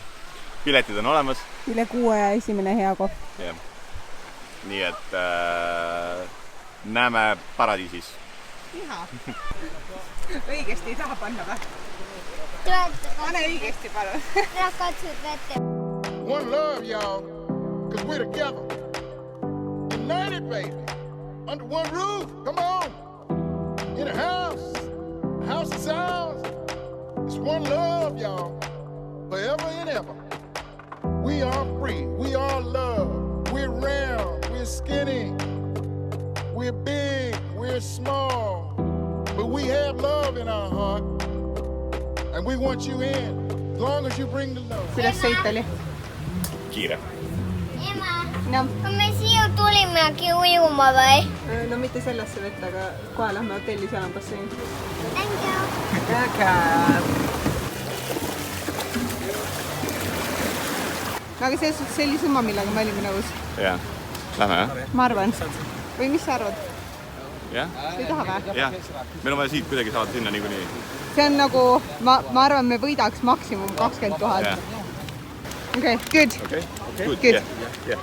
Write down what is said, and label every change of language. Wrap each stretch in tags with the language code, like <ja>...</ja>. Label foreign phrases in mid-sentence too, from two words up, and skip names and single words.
<et>Piletid on olemas. Üle 6 ja esimene hea kohv. Yeah. Nii et näeme paradiisis. õigesti ei taha panna või? Pane õigesti, palun. Ära katsud vette.</et> <en>One love, y'all, because we're together. United, baby. Under one roof. Come on. In a house. A house of sounds. It's one love, y'all. Forever and ever. We are free. We are love. We're round. We're skinny. We're big. We're small. But we have love in our heart. And we want you in. As long as you bring the love.</en> <et>Kuidas sõit oli? Kiire. Ema, No. kui me siia tulimegi ujuma või? No mitte sellesse vette, aga kohe lähme hotelli, seal on bassein.</et> <en>Thank you.</en> <et>Väga. Aga selles suhtes see oli summa, millega me olime nõus. Jah. Lähme, jah? Ma arvan. Või mis sa arvad? Jah? Ei taha või? Jah. Meil on vaja siit kuidagi saada sinna niikuinii. See on nagu, ma arvan, me võidaks maksimum 20 000. Jah.</et> <en>Okay, good. Okei? Good. Good.</en> <et>Jah.</et>